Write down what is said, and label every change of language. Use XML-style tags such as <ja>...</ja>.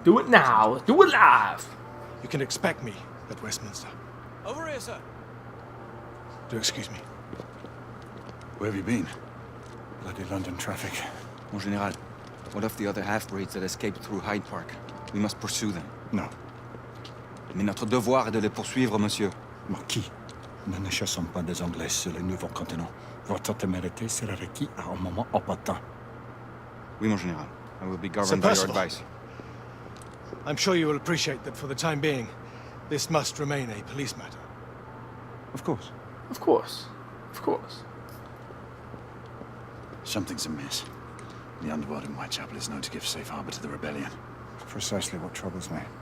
<en>Do it now. Do it live. You can expect me at Westminster. Over here, sir. Do excuse me. Where have you been? Bloody London traffic. Mon Général, what of the other half-breeds that escaped through Hyde Park? We must pursue them.</en> <fr>Non. Mais notre devoir est de les poursuivre, monsieur. Marquis, nous ne chassons pas des Anglais sur le nouveau continent. Votre témérité sera requis à un moment opportun. Oui, mon Général.</fr> <en>I will be governed Sir by your Percival. advice. I'm sure you will appreciate that for the time being, this must remain a police matter. Of course. Of course. Of course. Something's amiss. The underworld in Whitechapel is known to give safe harbor to the rebellion. Precisely what troubles me.</en>